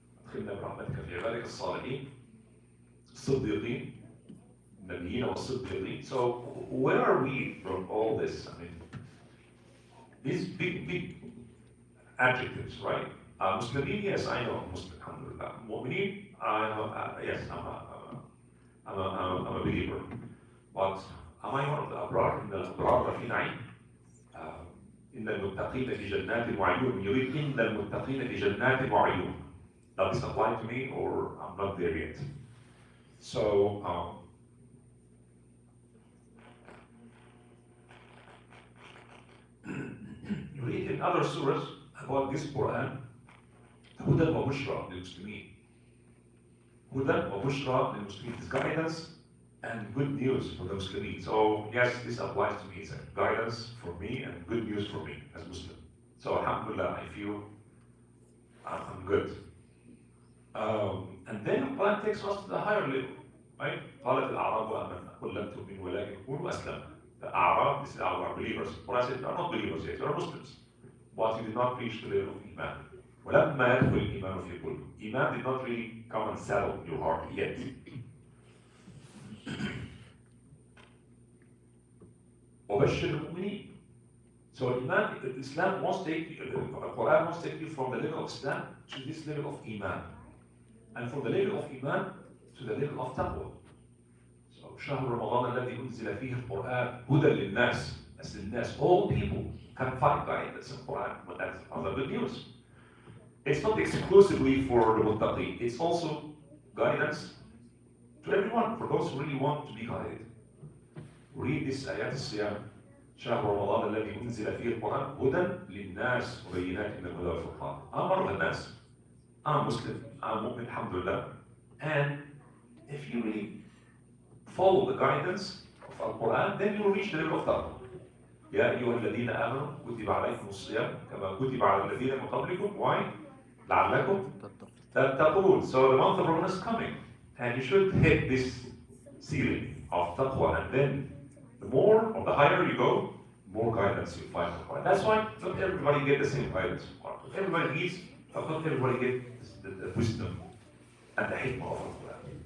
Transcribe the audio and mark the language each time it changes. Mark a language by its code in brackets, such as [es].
[ar] أدخلنا برحمتك في عبادك الصالحين الصديقين النبيين والصديقين. [en] So where are we from all this? I mean, these big adjectives, right? Muslimin, yes, I know Muslim, alhamdulillah. Mu'mineen, yes, I'm a believer. But am I one of the abrar? In the abrar [ar] في نعيم. إن المتقين في جنات وعيون. يريد إن المتقين في جنات وعيون. [en] Does this apply to me, or I'm not there yet? So, you read in other surahs about this Quran, [ar] هدى وبشرى للمسلمين. هدى وبشرى للمسلمين [en] is guidance and good news for the Muslimin. So, yes, this applies to me. It's a guidance for me and good news for me as Muslim. So, alhamdulillah, I feel I'm good. And then Quran takes us to the higher level, right? [ar] قالت الأعراب آمنا قل لم تؤمنوا ولكن قولوا أسلمنا. [en] The Arab, this is our believers. Quran said, you are not believers yet, you are Muslims. But you did not reach the level of Iman. [ar] ولما يدخل الإيمان في قلوبكم. [en] Iman did not really come and settle in your heart yet. [ar] وبشر المؤمنين. [en] So Iman, Islam wants to take you, Quran wants to take you from the level of Islam to this level of Iman. And from the level of Iman to the level of Taqwa. So, [ar] شهر رمضان الذي أنزل فيه القرآن هدى للناس. [en] As للناس, all people can find guidance in Quran, but that's other good news. It's not exclusively for the muttaqin, it's also guidance to everyone, for those who really want to be guided. Read this ayat al-siyam. [ar] شهر رمضان الذي أنزل فيه القرآن هدى للناس وبينات من الهدى والفرقان. [en] I'm one of the nas. I'm Muslim, I'm mu'min, alhamdulillah. And if you really follow the guidance of Al-Quran, then you will reach the level of taqwa. [ar] يا أيها الذين آمنوا كتب عليكم الصيام كما كتب على الذين من قبلكم. [en] Why? [ar] لعلكم تتقون. [en] So the month of Ramadan is coming, and you should hit this ceiling of taqwa, and then the more or the higher you go, more guidance you find in Quran. That's why not everybody get the same guidance in Quran. Everybody needs, but not everybody get the wisdom and the hikmah of Quran.